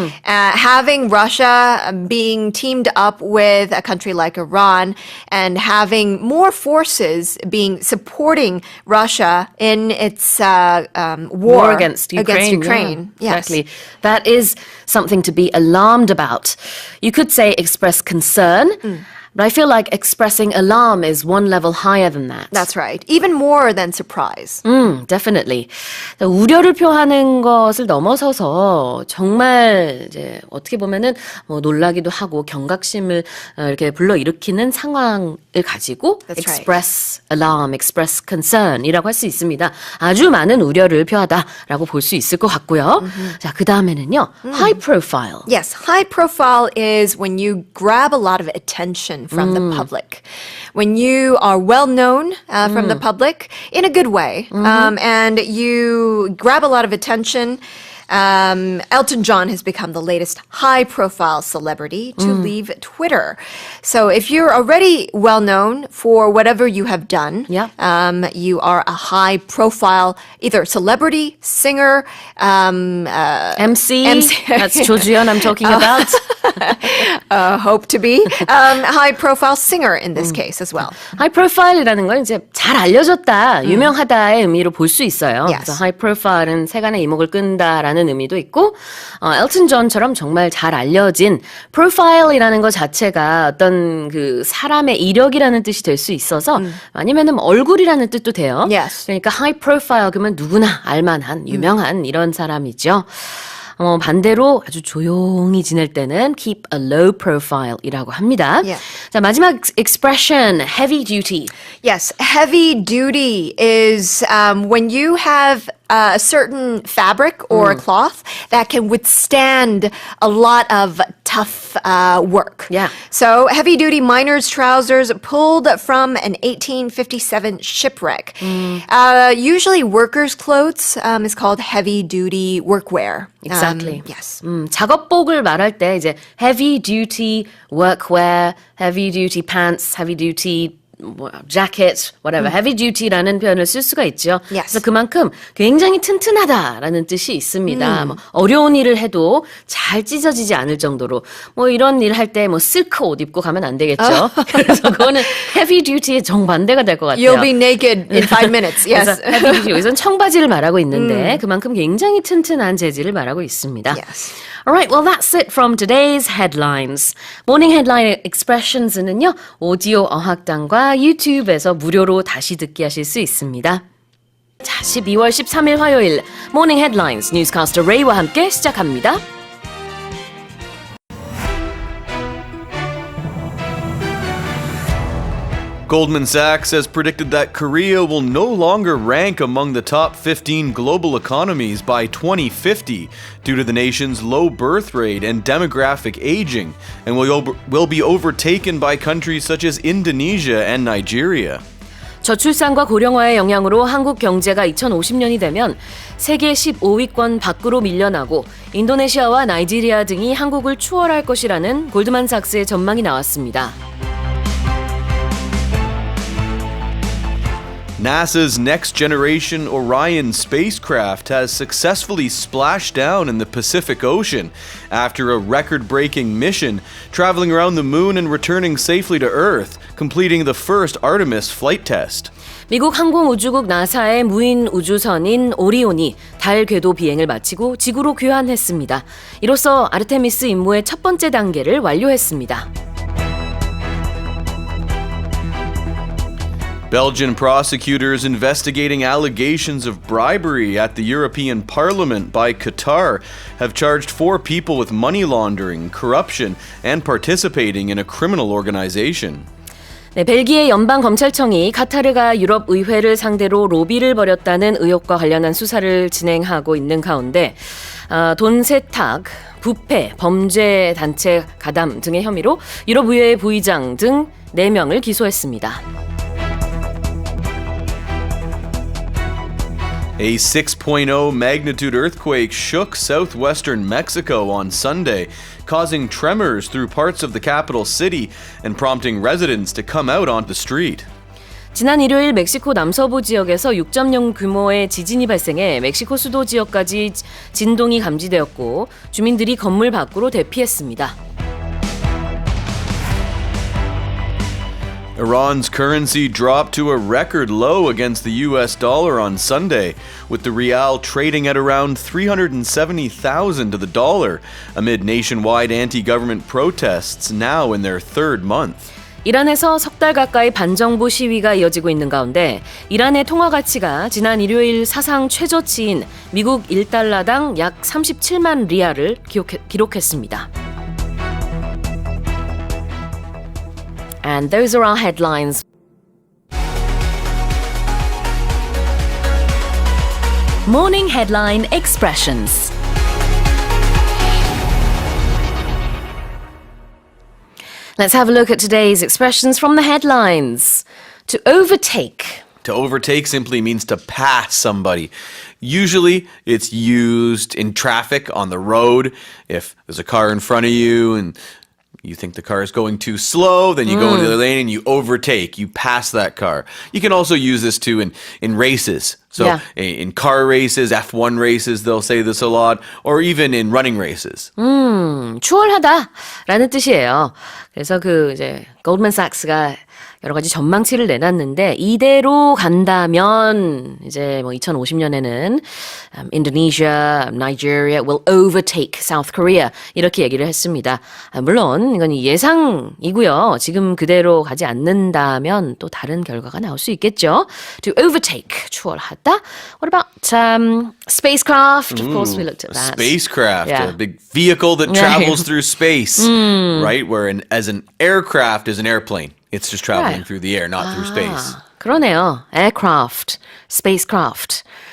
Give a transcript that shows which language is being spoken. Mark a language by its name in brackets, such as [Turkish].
[English] Having Russia being teamed up with a country like Iran and having more forces being supporting Russia in its war against Ukraine. Yeah, Yes. exactly. That is something to be alarmed about. You could say express concern, but I feel like expressing alarm is one level higher than that. That's right. Even more than surprise. Definitely. [Korean] 우려를 표하는 것을 넘어서서 정말 이제 어떻게 보면은 뭐 놀라기도 하고 경각심을 이렇게 불러일으키는 상황을 가지고 [English] That's right. express alarm, express concern [Korean] 이라고 할 수 있습니다. 아주 많은 우려를 표하다라고 볼 수 있을 것 같고요. 자, 그 다음에는요. high profile. [English] Yes, high profile is when you grab a lot of attention from the public. When you are well known from the public in a good way, and you grab a lot of attention. Elton John has become the latest high-profile celebrity to leave Twitter. So if you're already well known for whatever you have done, Yeah. You are a high-profile either celebrity, singer, MC. MC. That's 조주연 I'm talking about. hope to be high-profile singer in this case as well. [Korean] high profile이라는 건 이제 잘 알려졌다, 유명하다의 의미로 볼 수 있어요. [English] Yes. [Korean] 그래서 high profile은 세간의 이목을 끈다라는 의미도 있고, 엘튼 존처럼 정말 잘 알려진 profile이라는 것 자체가 어떤 그 사람의 이력이라는 뜻이 될 수 있어서 아니면은 뭐 얼굴이라는 뜻도 돼요. [English] Yes. [Korean] 그러니까 high profile 그러면 누구나 알만한 유명한 이런 사람이죠. 반대로 아주 조용히 지낼 때는 [English] keep a low profile [Korean] 이라고 합니다. [English] Yeah. [Korean] 자, 마지막 [English] expression, heavy duty. Yes, heavy duty is when you have a certain fabric or cloth that can withstand a lot of tough work. Yeah. So heavy duty miner's trousers pulled from an 1857 shipwreck. Usually workers' clothes is called heavy duty workwear. Exactly. Yes. [Korean] 작업복을 말할 때 이제 [English] heavy duty workwear, heavy duty pants, heavy duty jacket, whatever, heavy duty [Korean] 라는 표현을 쓸 수가 있죠. [English] Yes. [Korean] 그래서 그만큼 굉장히 튼튼하다라는 뜻이 있습니다. 뭐 어려운 일을 해도 잘 찢어지지 않을 정도로 뭐 이런 일 할 때 뭐 실크 옷 입고 가면 안 되겠죠. 그래서 그거는 heavy duty의 정반대가 될 것 같아요. [English] You'll be naked in 5 minutes. Yes. [Korean] 그래서 heavy duty 여기서는 청바지를 말하고 있는데 그만큼 굉장히 튼튼한 재질을 말하고 있습니다. [English] Yes. Alright, well that's it from today's headlines. [Korean] 모닝 헤드라인 expressions는요, 오디오 어학당과 유튜브에서 무료로 다시 듣기 하실 수 있습니다. 자, 12월 13일 화요일 모닝 헤드라인스 뉴스캐스터 레이와 함께 시작합니다. [English] Goldman Sachs has predicted that Korea will no longer rank among the top 15 global economies by 2050 due to the nation's low birth rate and demographic aging, and will be overtaken by countries such as Indonesia and Nigeria. [Korean] 저출산과 고령화의 영향으로 한국 경제가 2050년이 되면 세계 15위권 밖으로 밀려나고 인도네시아와 나이지리아 등이 한국을 추월할 것이라는 골드만삭스의 전망이 나왔습니다. [English] NASA's Next Generation Orion spacecraft has successfully splashed down in the Pacific Ocean after a record-breaking mission, traveling around the moon and returning safely to Earth, completing the first Artemis flight test. [Korean] 미국 항공우주국 나사의 무인 우주선인 오리온이 달 궤도 비행을 마치고 지구로 귀환했습니다. 이로써 아르테미스 임무의 첫 번째 단계를 완료했습니다. [English] Belgian prosecutors investigating allegations of bribery at the European Parliament by Qatar have charged 4 people with money laundering, corruption, and participating in a criminal organization. [Korean] 네, 벨기에 연방검찰청이 카타르가 유럽의회를 상대로 로비를 벌였다는 의혹과 관련한 수사를 진행하고 있는 가운데 돈 세탁, 부패, 범죄 단체 가담 등의 혐의로 유럽의회 부의장 등 4명을 기소했습니다. [English] A 6.0 magnitude earthquake shook southwestern Mexico on Sunday, causing tremors through parts of the capital city and prompting residents to come out onto the street. [Korean] 지난 일요일 멕시코 남서부 지역에서 6.0 규모의 지진이 발생해 멕시코 수도 지역까지 진동이 감지되었고 주민들이 건물 밖으로 대피했습니다. [English] Iran's currency dropped to a record low against the US dollar on Sunday, with the rial trading at around 370,000 to the dollar amid nationwide anti-government protests now in their third month. [Korean] 이란에서 석 달 가까이 반정부 시위가 이어지고 있는 가운데 이란의 통화 가치가 지난 일요일 사상 최저치인 미국 1달러당 약 37만 리알을 기록했습니다. [English] And those are our headlines. Morning headline expressions. Let's have a look at today's expressions from the headlines. To overtake. To overtake simply means to pass somebody. Usually, it's used in traffic on the road. If there's a car in front of you and you think the car is going too slow, then you go into the lane and you overtake. You pass that car. You can also use this too in races. So Yeah. in car races, F1 races, they'll say this a lot. Or even in running races. [Korean] 추월하다라는 뜻이에요. 그래서 이제 골드만삭스가 여러 가지 전망치를 내놨는데 이대로 간다면 이제 2050년에는 [English] Indonesia, Nigeria will overtake South Korea [Korean] 이렇게 얘기를 했습니다. 물론 이건 예상이고요. 지금 그대로 가지 않는다면 또 다른 결과가 나올 수 있겠죠. [English] To overtake, [Korean] 추월하다. [English] What about spacecraft? Of course, we looked at that. Spacecraft, Yeah. a big vehicle that travels through space, right? Where as an aircraft is an airplane. It's just traveling Right. through the air, not through space. [Korean] 그러네요. Aircraft, spacecraft.